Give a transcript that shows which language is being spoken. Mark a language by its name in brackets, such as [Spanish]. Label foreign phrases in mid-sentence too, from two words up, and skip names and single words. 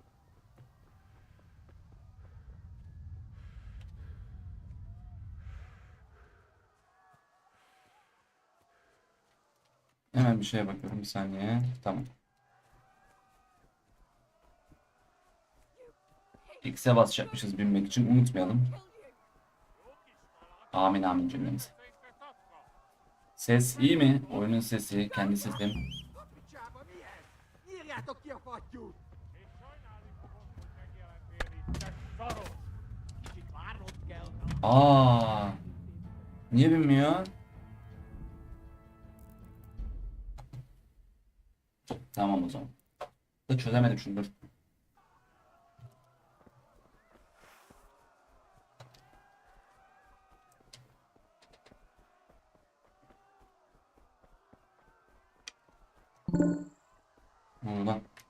[Turkish] Hemen bir şeye bakıyorum, bir saniye. Tamam. X'e basacakmışız binmek için, unutmayalım. Amin amin cümlemize. Ses iyi mi? Oyunun sesi, kendi sesim. [Hungarian] Írjátok ki a fattyút! És sajnálni fogod, hogy megjelentél itt, te szarod! [Turkish] Kicsit várnod kell. Aa, niye binmiyor? Tamam o zaman. Da çözemedim şunu, dur. Ne oldu lan?